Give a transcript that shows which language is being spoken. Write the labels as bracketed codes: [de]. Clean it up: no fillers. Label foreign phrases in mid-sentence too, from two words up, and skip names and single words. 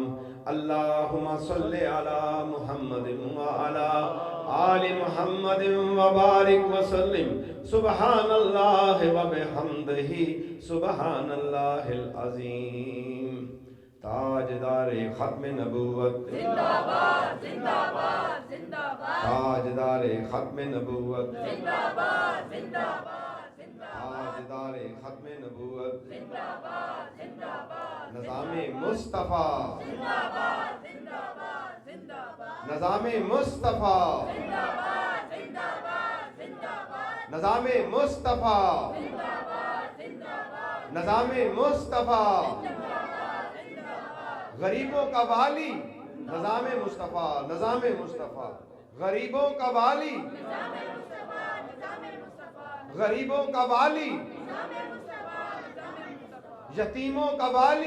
[ar] اللہم صلی علی محمد وعلی آل محمد وبارک وسلم. سبحان اللہ وبحمدہ سبحان اللہ العظیم. [ur] تاجدار ختم نبوت زندہ باد، زندہ باد، زندہ باد. تاجدار ختم نبوت زندہ باد، زندہ باد، زندہ باد. تاجدار ختم نبوت زندہ باد، زندہ باد. نظام مصطفیٰ زندہ باد، زندہ باد، زندہ باد. نظام مصطفیٰ زندہ باد، زندہ باد، زندہ باد. نظام مصطفیٰ زندہ باد، زندہ باد. نظام مصطفیٰ غریبوں کا والی نظام مصطفیٰ نظام مصطفیٰ غریبوں کا والی نظام مصطفیٰ، نظام مصطفیٰ. غریبوں کا والی نظام مصطفیٰ، نظام مصطفیٰ. یتیموں کا والی